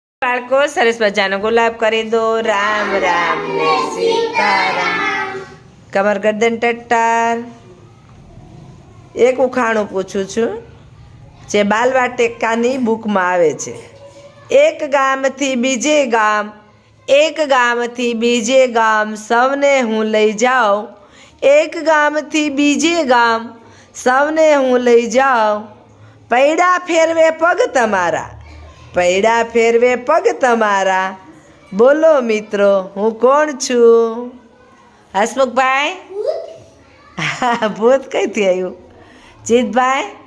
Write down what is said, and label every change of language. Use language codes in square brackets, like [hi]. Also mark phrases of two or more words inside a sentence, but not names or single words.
[gu] બાળકો સરસ મજાનો ગુલાબ કરી દો રામ રામ ને સીતારામ કમર ગરદન ટટ્ટાર એક उखाणું પૂછું છું જે બાલવાટિકાની બુકમાં આવે છે એક ગામથી બીજે ગામ એક ગામથી બીજે ગામ સૌને હું લઈ જાઉં એક ગામથી બીજે ગામ સૌને હું લઈ જાઉં પૈડા ફેરવે પગ તમારા પૈડા ફેરવે પગ તમારા બોલો મિત્રો હું કોણ છું હસમુખભાઈ ભૂત કઈથી આવ્યું જીતભાઈ